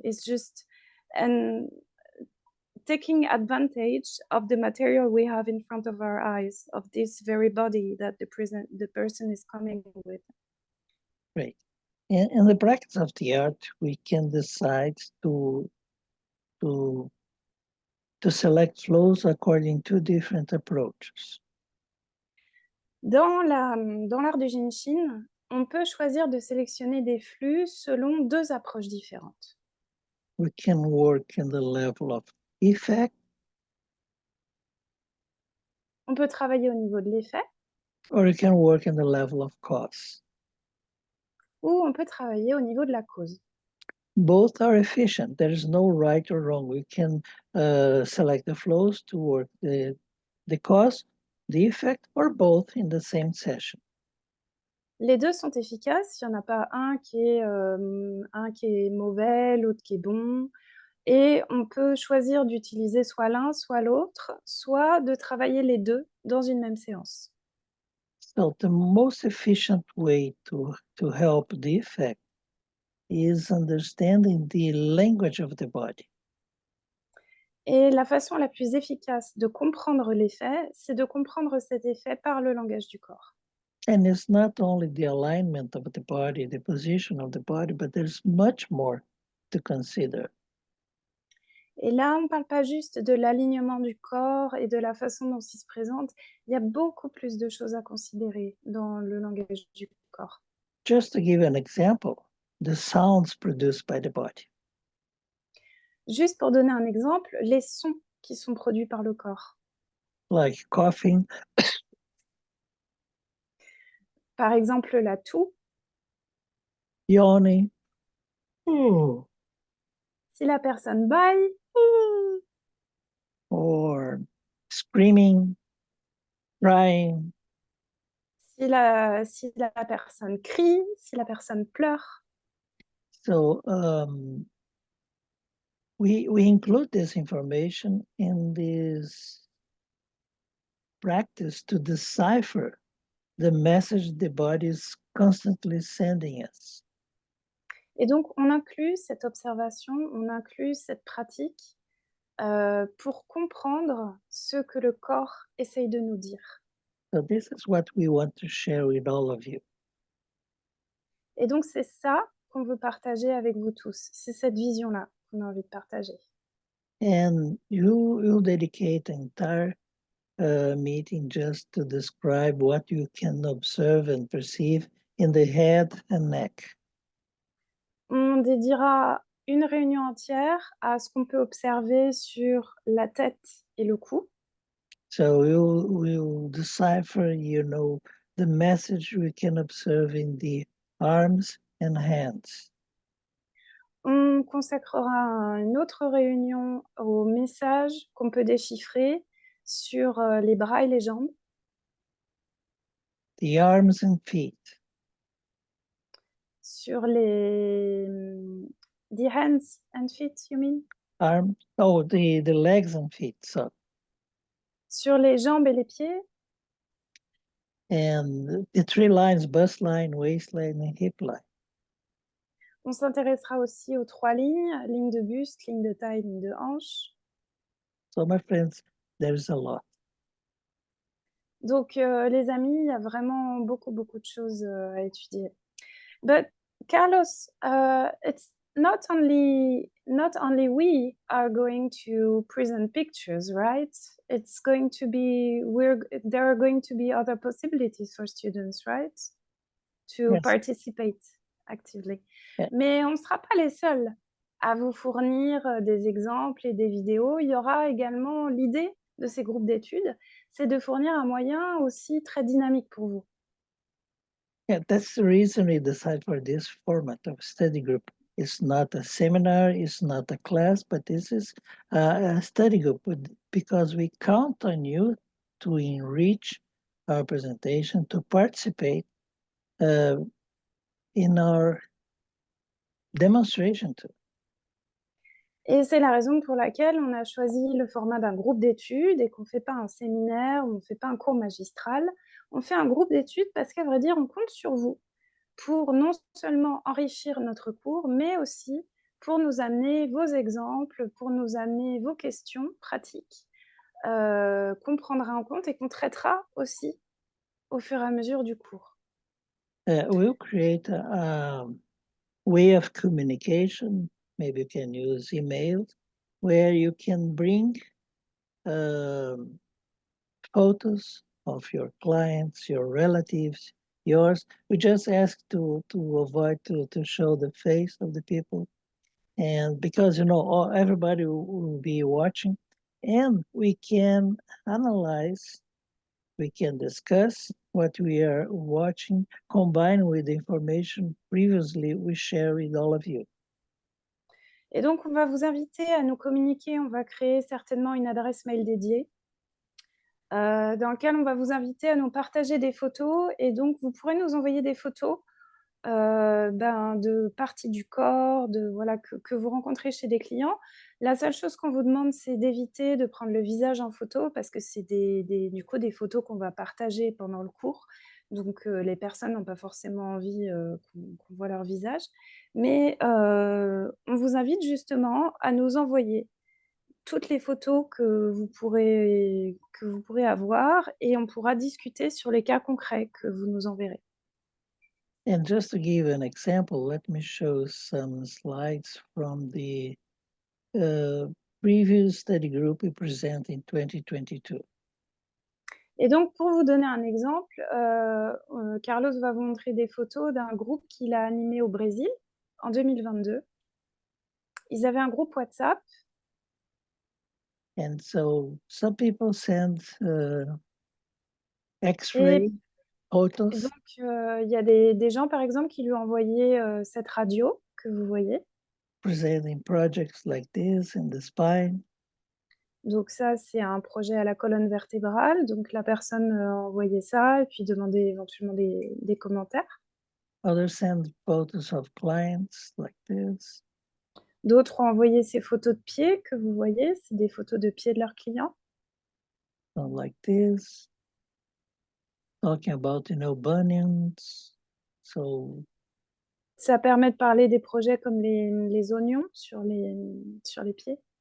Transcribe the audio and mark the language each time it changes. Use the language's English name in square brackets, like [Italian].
[English] It's just and taking advantage of the material we have in front of our eyes, of this very body that the person is coming with. Great. In the practice of the art, we can decide to select flows according to different approaches. [French] Dans l'art du Jinshin, on peut choisir de sélectionner des flux selon deux approches différentes. [English] We can work in the level of effect. [French] On peut travailler au niveau de l'effet. [English] Or we can work in the level of cause. [French] Ou on peut travailler au niveau de la cause. [English] Both are efficient. There is no right or wrong. We can select the flows to work the cause, the effect, or both in the same session. [French] Les deux sont efficaces. Il n'y en a pas un qui est mauvais, l'autre qui est bon. Et on peut choisir d'utiliser soit l'un, soit l'autre, soit de travailler les deux dans une même séance. [English] So the most efficient way to help the effect is understanding the language of the body. [French] Et la façon la plus efficace de comprendre l'effet, c'est de comprendre cet effet par le langage du corps. [English] And it's not only the alignment of the body, the position of the body, but there's much more to consider. [French] Et là, on ne parle pas juste de l'alignement du corps et de la façon dont il se présente. Il y a beaucoup plus de choses à considérer dans le langage du corps. [English] Just to give an example, the sounds produced by the body. [French] Juste pour donner un exemple, les sons qui sont produits par le corps. [English] Like coughing. [French] Par exemple, la toux. [English] Yawning. Oh. [French] Si la personne bâille. [English] Or screaming, crying. [French] Si la personne crie, si la personne pleure. [English] So we include this information in this practice to decipher the message the body is constantly sending us. [French] Et donc, on inclut cette observation, on inclut cette pratique pour comprendre ce que le corps essaye de nous dire. [English] So this is what we want to share with all of you. [French] Et donc c'est ça qu'on veut partager avec vous tous. C'est cette vision-là qu'on a envie de partager. [English] And you dedicate an entire meeting just to describe what you can observe and perceive in the head and neck. [French] On dédiera une réunion entière à ce qu'on peut observer sur la tête et le cou. [English] So we'll decipher, the message we can observe in the arms and hands. [French] On consacrera une autre réunion aux messages qu'on peut déchiffrer sur les bras et les jambes. [English] The arms and feet. [French] Sur les [English] the hands and feet, you mean? The legs and feet. So, [French] Sur les jambes et les pieds. [English] and the three lines: bust line, waistline, and hip line. [French] On s'intéressera aussi aux 3 lignes, ligne de buste, ligne de taille, ligne de hanche. [English] So, my friends, there's a lot. [French] Donc, les amis, il y a vraiment beaucoup, beaucoup de choses à étudier. [English] But Carlos, it's not only we are going to present pictures, right? It's going to be there are going to be other possibilities for students, right? To Yes. participate actively. Yeah. [French] Mais on ne sera pas les seuls à vous fournir des exemples et des vidéos. Il y aura également l'idée de ces groupes d'études, c'est de fournir un moyen aussi très dynamique pour vous. [English] Yeah, that's the reason we decided for this format of study group. It's not a seminar, it's not a class, but this is a study group because we count on you to enrich our presentation, to participate in our demonstration too. [French] Et c'est la raison pour laquelle on a choisi le format d'un groupe d'études et qu'on ne fait pas un séminaire, on ne fait pas un cours magistral. On fait un groupe d'études parce qu'à vrai dire, on compte sur vous pour non seulement enrichir notre cours, mais aussi pour nous amener vos exemples, pour nous amener vos questions pratiques, qu'on prendra en compte et qu'on traitera aussi au fur et à mesure du cours. [English] We'll create a way of communication. Maybe you can use email where you can bring photos of your clients, your relatives, yours. We just ask to avoid to show the face of the people, and because everybody will be watching, and we can analyze, we can discuss what we are watching, combined with the information previously we share with all of you. [French] Et donc, on va vous inviter à nous communiquer. On va créer certainement une adresse mail dédiée dans laquelle on va vous inviter à nous partager des photos. Et donc, vous pourrez nous envoyer des photos de parties du corps, voilà, que vous rencontrez chez des clients. La seule chose qu'on vous demande, c'est d'éviter de prendre le visage en photo parce que c'est du coup des photos qu'on va partager pendant le cours. Donc, les personnes n'ont pas forcément envie qu'on voit leur visage. Mais on vous invite justement à nous envoyer toutes les photos que vous pourrez avoir et on pourra discuter sur les cas concrets que vous nous enverrez. [English] And just to give an example, let me show some slides from the previous study group we present in 2022. [French] Et donc, pour vous donner un exemple, Carlos va vous montrer des photos d'un groupe qu'il a animé au Brésil en 2022. Ils avaient un groupe WhatsApp. [English] And so some people send X-ray [French] Et [English] photos. [French] donc, il y a des gens, par exemple, qui lui ont envoyé cette radio que vous voyez. [English] Presenting projects like this in the spine. [French] Donc ça, c'est un projet à la colonne vertébrale. Donc la personne envoyait ça et puis demandait éventuellement des commentaires. [English] Others send photos of clients like this. [French] D'autres ont envoyé ces photos de pieds que vous voyez. C'est des photos de pieds de leurs clients. [English] Like this. Talking about, bunions. So [French] Ça permet de parler des projets comme les oignons sur les pieds.